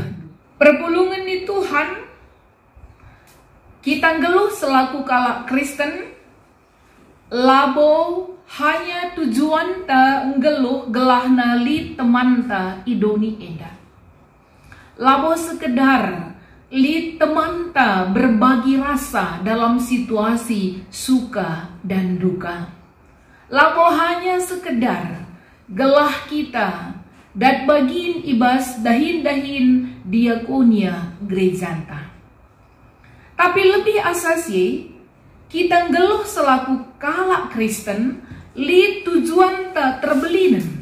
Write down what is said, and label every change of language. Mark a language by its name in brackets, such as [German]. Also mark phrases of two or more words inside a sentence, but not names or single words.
[Batak Karo] Perpulungan di Tuhan kita geluh selaku kalak Kristen labo hanya tujuan ta ngeluh gelah nali teman ta idoni enda. Labo sekedar li teman ta [Indonesian] berbagi rasa dalam situasi suka dan duka. [Batak Karo] Labo [Indonesian] hanya sekedar [Batak Karo] gelah kita dat bagiin ibas dahin-dahin diakonia gerejanta. [Indonesian] Tapi lebih asasi [Batak Karo] kita ngeluh selaku kalak Kristen li tujuan ta terbelinen.